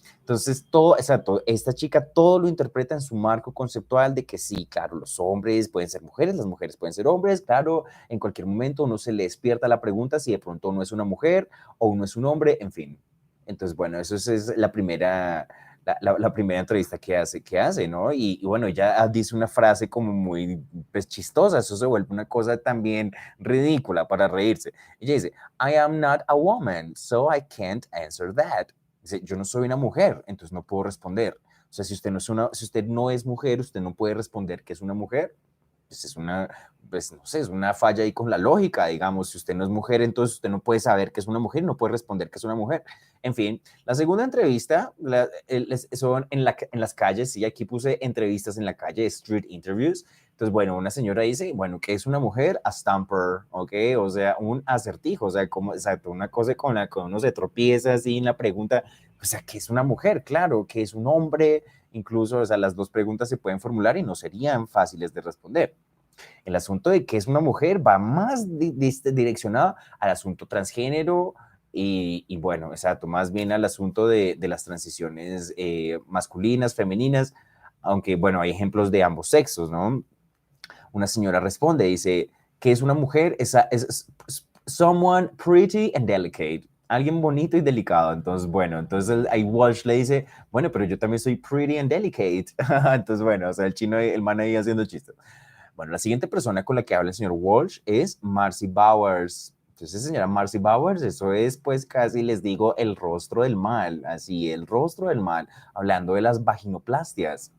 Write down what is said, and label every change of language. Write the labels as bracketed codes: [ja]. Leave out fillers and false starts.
[es] Entonces, exacto, esta chica todo lo interpreta en su marco conceptual de que sí, claro, los hombres pueden ser mujeres, las mujeres pueden ser hombres, claro, en cualquier momento uno se le despierta la pregunta si de pronto uno es una mujer o uno es un hombre, en fin. Entonces, bueno, eso es la primera entrevista que hace, ¿no? Y bueno, ella dice una frase como muy pues, chistosa, eso se vuelve una cosa también ridícula para reírse. Ella dice, [en] I am not a woman, so I can't answer that. [es] Dice, yo no soy una mujer, entonces no puedo responder. O sea, si usted no es mujer, usted no puede responder que es una mujer. Pues es una, pues no sé, es una falla ahí con la lógica, digamos, si usted no es mujer, entonces usted no puede saber que es una mujer, no puede responder que es una mujer. En fin, la segunda entrevista son en las calles, sí, aquí puse entrevistas en la calle, [en] street interviews. [es] Entonces, bueno, una señora dice, bueno, ¿qué es una mujer? [en] A stamper, [es] ¿ok? O sea, un acertijo, o sea, como, exacto, una cosa con la que uno se tropieza así en la pregunta, o sea, ¿qué es una mujer? Claro, ¿qué es un hombre? Incluso, o sea, las dos preguntas se pueden formular y no serían fáciles de responder. El asunto de qué es una mujer va más direccionado al asunto transgénero bueno, exacto, más bien al asunto de las transiciones masculinas, femeninas, aunque bueno, hay ejemplos de ambos sexos, ¿no? una señora responde, dice, ¿qué es una mujer? Es [en] someone pretty and delicate. [es] Alguien bonito y delicado. Entonces, bueno, entonces ahí Walsh le dice, bueno, pero yo también soy [en] pretty and delicate. [es] Entonces, bueno, o sea, el chino, el man ahí haciendo chistes. Bueno, la siguiente persona con la que habla el señor Walsh es Marcy Bowers. Entonces, señora Marcy Bowers, eso es pues casi les digo el rostro del mal, así, el rostro del mal, hablando de las vaginoplastias.